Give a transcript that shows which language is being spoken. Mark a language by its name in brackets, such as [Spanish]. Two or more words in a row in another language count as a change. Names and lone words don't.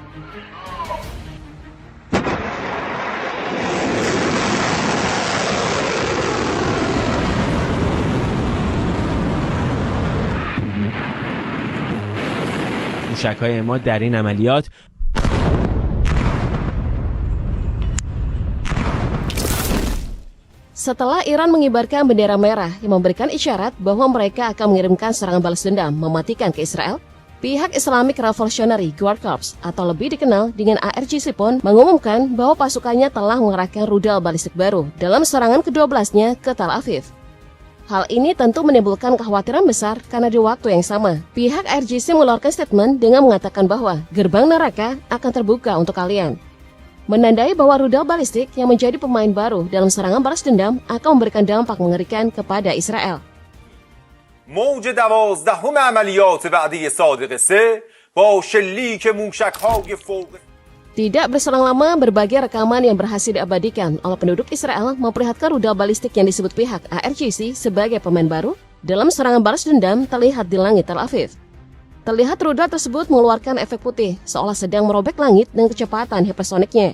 [Persian] موشک‌های ما در این عملیات [Indonesian] Setelah Iran mengibarkan bendera merah yang memberikan isyarat bahwa mereka akan mengirimkan serangan balas dendam mematikan ke Israel, pihak [English] Islamic Revolutionary Guard Corps [Indonesian] atau lebih dikenal dengan ARGC pun mengumumkan bahwa pasukannya telah mengerahkan rudal balistik baru dalam serangan ke-12-nya ke Tel Aviv. Hal ini tentu menimbulkan kekhawatiran besar karena di waktu yang sama, pihak ARGC mengeluarkan statement dengan mengatakan bahwa gerbang neraka akan terbuka untuk kalian. Menandai bahwa rudal balistik yang menjadi pemain baru dalam serangan balas dendam akan memberikan dampak mengerikan kepada Israel. [Persian] موج 12 عملیات وعده صادق 3 با شلیک موشک‌های فوق. [Indonesian] Tidak berselang lama, berbagai rekaman yang berhasil diabadikan oleh penduduk Israel memperlihatkan rudal balistik yang disebut pihak ARGC sebagai pemain baru dalam serangan balas dendam terlihat di langit Tel Aviv. Terlihat rudal tersebut mengeluarkan efek putih, seolah sedang merobek langit dengan kecepatan hipersoniknya.